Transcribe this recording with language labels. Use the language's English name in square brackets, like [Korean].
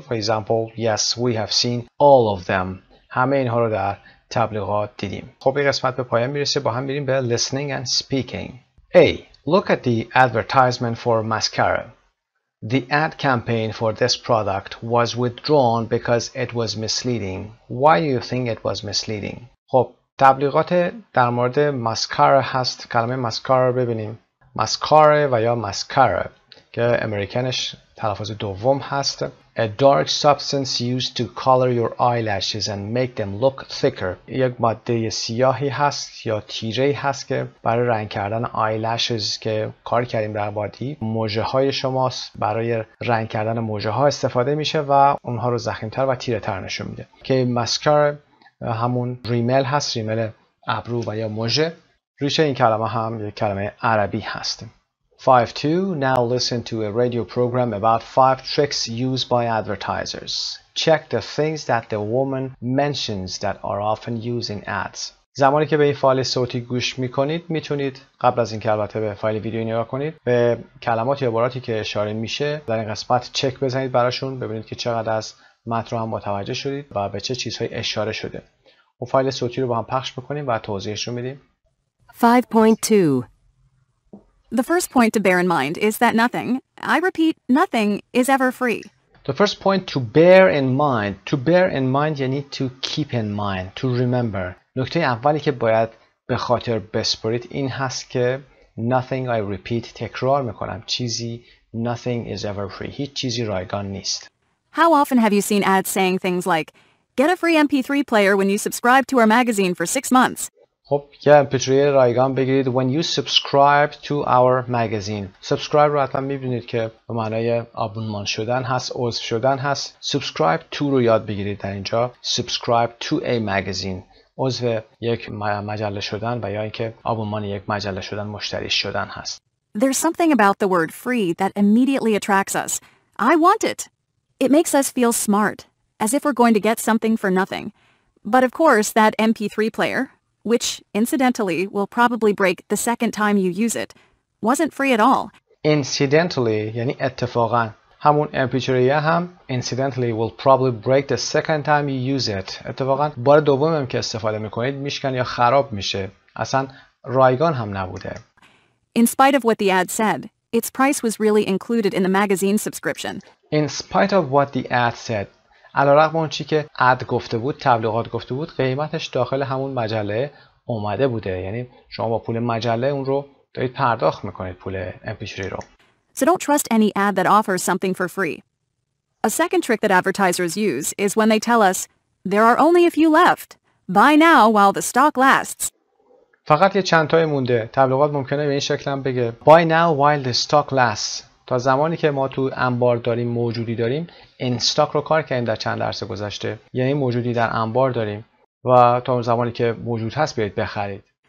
[English] For example, yes, we have seen all of them. [Persian] همه اینها رو در تبلیغات دیدیم. خب این قسمت به پایان میرسه. با هم میریم به listening and speaking. [English] A. Look at the advertisement for mascara. The ad campaign for this product was withdrawn because it was misleading. Why do you think it was misleading? [Persian] خب تبلیغات در مورد ماسکارا هست. کلمه ماسکارا رو ببینیم. ماسکارا و یا ماسکارا که امریکنش تلفظ دوم هست. [English] A dark substance used to color your eyelashes and make them look thicker. [Persian] یک ماده سیاهی هست یا تیره‌ای هست که برای رنگ کردن eyelashes که کار کردیم در بادی مژه های شماست، برای رنگ کردن مژه ها استفاده میشه و اونها رو ضخیم‌تر و تیره‌تر نشون میده. که ماسکارا همون ریمل هست، ریمل ابرو و یا مژه. ریشه این کلمه هم یک کلمه عربی هست. 5.2. [English] Now listen to a radio program about 5 tricks used by advertisers. Check the things that the woman mentions that are often used in ads. [Persian] زمانی که به این فایل صوتی گوش میکنید میتونید قبل از اینکه البته به فایل ویدیویی نگاه کنید به کلمات یا عباراتی که اشاره میشه در این قسمت چک بزنید براشون، ببینید که چقدر از متن رو هم متوجه شدید و به چه چیزهایی اشاره شده. و فایل صوتی رو با هم پخش میکنیم و توضیحش رو میدیم. 5.2. [English] The first point to bear in mind is that nothing, I repeat, nothing is ever free. The first point to bear in mind یعنی to keep in mind, to remember. [Persian] نکته اولی که باید به خاطر بسپارید این هست که [English] nothing, I repeat, [Persian] تکرار میکنم، چیزی [English] nothing is ever free. [Persian] هیچ چیزی رایگان نیست. [English] How often have you seen ads saying things like, get a free MP3 player when you subscribe to our magazine for 6 months? [Persian] خب یه MP3 رایگان بگیرید [English] when you subscribe to our magazine. [Persian] subscribe رو حتما میبینید که به معنای آبونمان شدن هست، عضو شدن هست. subscribe to رو یاد بگیرید در اینجا [English] subscribe to a magazine، [Persian] عضو یک مجله شدن و یا اینکه آبونمان یک مجله شدن، مشتری شدن هست. [English] There's something about the word free that immediately attracts us. I want it. It makes us feel smart, as if we're going to get something for nothing. But of course, that MP3 player, which incidentally will probably break the second time you use it, wasn't free at all. [Persian] Incidentally یعنی اتفاقا. [English] همون MP3 هم incidentally will probably break the second time you use it. [Persian] اتفاقا بار دوم هم که استفاده میکنید میشکن یا خراب میشه. اصلا رایگان هم نبوده. [English] In spite of what the ad said, its price was really included in the magazine subscription. In spite of what the ad said. [Persian] علیرغم اون چی که اد گفته بود، تبلیغات گفته بود، قیمتش داخل همون مجله اومده بوده. یعنی شما با پول مجله اون رو دارید پرداخت میکنید، پول MP3 رو. [English] So don't trust any ad that offers something for free. A second trick that advertisers use is when they tell us, there are only a few left. Buy now while the stock lasts. [Persian] فقط یه چند تای مونده. تبلیغات ممکنه به این شکل هم بگه [English] buy now while the stock lasts. [Persian] تا زمانی که ما تو انبار داریم، موجودی داریم، این استاک رو کار کردیم در چند درس گذشته. یعنی موجودی در انبار داریم و تا اون زمانی که موجود هست بیایید بخرید.